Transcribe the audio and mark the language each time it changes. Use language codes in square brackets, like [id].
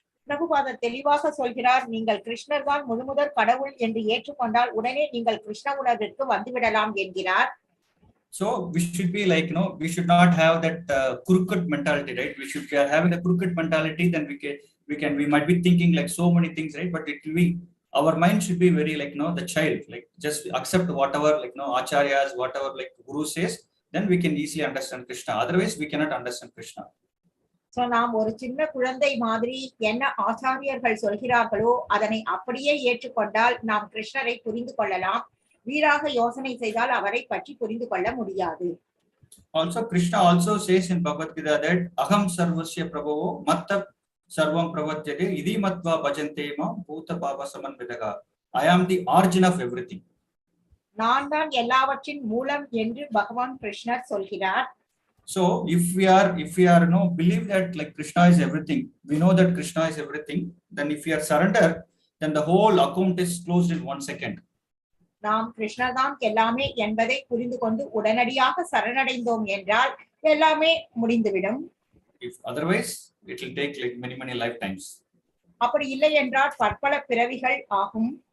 [ta] பிரபுபாதர் தெளிவாக சொல்கிறார், நீங்கள் கிருஷ்ணர் தான் முழுமுதற் கடவுள் என்று ஏற்றுக்கொண்டால் உடனே நீங்கள் கிருஷ்ண உணர்விற்கு வந்துவிடலாம் என்கிறார். [en] So we should be like, we should not have that crooked mentality, right? We should be having a crooked mentality, then we might be thinking like so many things, right? But it will be, our mind should be very like, the child, like just accept whatever, like, acharyas, whatever, like Guru says, then we can easily understand Krishna. Otherwise, we cannot understand Krishna. [ta] So நாம் ஒரு சின்ன குழந்தை மாதிரி என்ன ஆச்சாரியர்கள் சொல்கிறார்களோ அதனை அப்படியே ஏற்றுக்கொண்டால் நாம் கிருஷ்ணரை புரிந்து கொள்ளலாம். வீராக யோசனை செய்தால் அவரை பற்றி புரிந்து கொள்ள முடியாது. [en] Also, Krishna also says in Bhagavad Gita that [sa] aham sarvasya prabhavo matta sarvam prapadyate idi matva bhajante mam bhuta bhava samanvidaga. [en] I am the origin of everything. [ta] நான் தான் எல்லாவற்றின் மூலம் என்று பகவான் கிருஷ்ணர் சொல்கிறார். [en] So if we are believe that like Krishna is everything, we know that Krishna is everything, then if we are surrender, then the whole account is closed in 1 second. [ta] நாம் கிருஷ்ணர் தான் எல்லாமே என்பதை புரிந்து கொண்டு உடனடியாக சரணடைந்தோம் என்றால் எல்லாமே முடிந்துவிடும். [en] If otherwise, it will take like many lifetimes. [ta] அப்படி இல்லை என்றால் பற்பல பிறவிகள் ஆகும்.